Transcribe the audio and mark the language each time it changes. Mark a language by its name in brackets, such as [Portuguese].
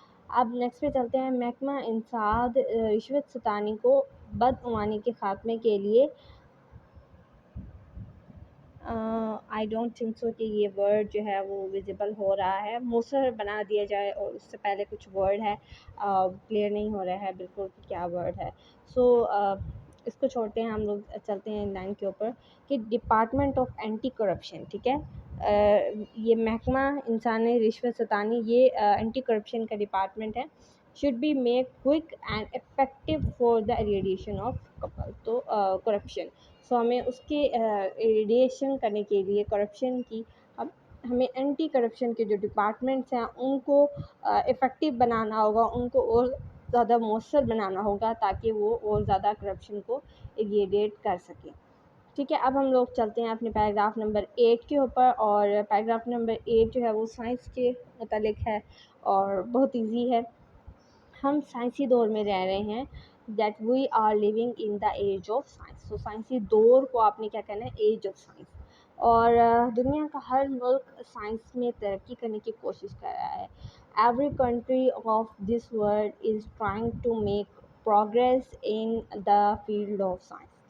[Urdu] اب نیکسٹ پہ چلتے ہیں. محکمہ انسداد رشوت ستانی کو بدعنوانی کے خاتمے کے لیے [English] I don't think so [Urdu] کہ یہ ورڈ جو ہے وہ ویزیبل ہو رہا ہے، موثر بنا دیا جائے، اور اس سے پہلے کچھ ورڈ ہے کلیئر نہیں ہو رہا ہے بالکل کہ کیا ورڈ ہے. سو اس کو چھوڑتے ہیں، ہم لوگ چلتے ہیں لائن کے اوپر کہ ڈپارٹمنٹ آف اینٹی کرپشن، ٹھیک ہے، یہ محکمہ انسانی رشوت ستانی یہ اینٹی کرپشن کا ڈپارٹمنٹ ہے. [English] should be made quick and effective for the eradication of تو corruption. [Urdu] سو ہمیں اس کے ایریڈیشن کرنے کے لیے کرپشن کی ہمیں اینٹی کرپشن کے جو ڈپارٹمنٹس ہیں ان کو افیکٹو بنانا ہوگا، ان کو اور زیادہ مؤثر بنانا ہوگا تاکہ وہ اور زیادہ کرپشن کو ایریڈیٹ کر سکیں. ٹھیک ہے، اب ہم لوگ چلتے ہیں اپنے پیراگراف نمبر 8 کے اوپر، اور پیراگراف نمبر 8 جو ہے وہ سائنس کے متعلق ہے اور بہت ایزی ہے. ہم سائنسی دور میں رہ رہے ہیں، [English] That we are living in the age of science. [Urdu] تو سائنسی دور کو آپ نے کیا کہنا ہے، ایج آف سائنس. اور دنیا کا ہر ملک سائنس میں ترقی کرنے کی کوشش کر رہا ہے. [English] Every country of this world is trying to make progress in the field of science.